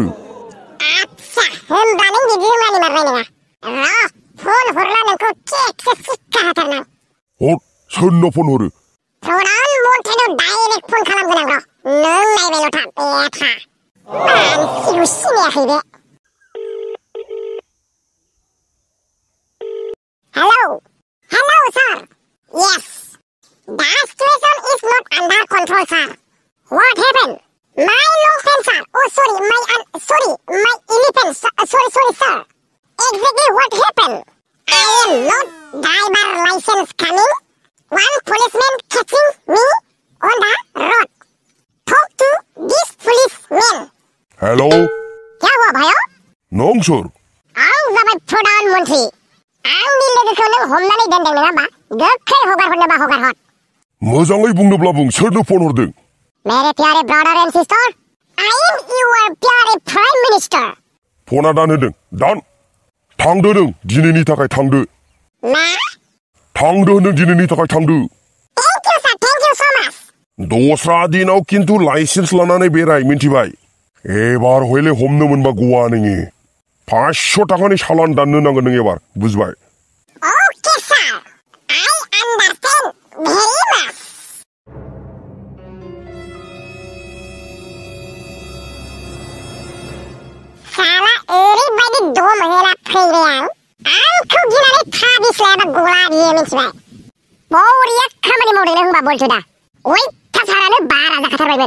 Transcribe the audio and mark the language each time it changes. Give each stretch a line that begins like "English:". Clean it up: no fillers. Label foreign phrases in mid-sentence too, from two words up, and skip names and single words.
Bodo: आच्छा, होमबा नों बिदि मानि मारनाय नङा। र' फन हरला नोंखौ केकसो सिक्का होथारनां। हर, सोरनो फन हरो? प्रधान मन्थ्रिनाव
English: direct phone
Bodo: खालामगोन आं र'। नों नायबायल' था बेथा। मानसिखौ सिनायाखै बे।
English: Hello, sir. Yes. The situation is not under control, sir. What happened? My long pants, sir. Oh, sorry, my elephant. Sorry, sir. Exactly what happened? I am not driver license coming. One policeman catching me on the road. Talk to this policeman. Hello?
Hindi: क्या हुआ भाया?
Bodo: नों सोर? आं जाबाय प्रधान मन्थ्रि। आंनि लोगोखौ नों हमनानै दोनदों नङा होमबा? गोख्रै हगार हरनोबा हगार हर। मोजाङै बुंनोब्ला बुं, सोरनो फन हरदों?
Hindi: मेरे प्यारे
English: brother and sister, I am your प्यारे prime minister.
Bodo: फना दान होदों, दान। थांदो नों, दिनैनि थाखाय थांदो। मा? थांदो होनदों, दिनैनि थाखाय थांदो।
English: thank you sir, thank you so much.
Bodo: दस्रा दिनाव किन्तु लाइसेन्स लानानै बेराय मिन्थिबाय। एबार हयले हमनो मोनबा गवा नोङो। 500 थाखानि सालान दाननो नांगोन नों एबार, बुजिबाय?
English: okay sir, I understand very much।
Bodo: साला ओरैबायदि दम होला फैबाय आंखौ गिनानै थाबिस लायाबा गला बियो मिथिबाय। बरिया खामानि मावदों नों होनबा बलथुदा। अयथासारानो बारा जाखाथारबायमोन।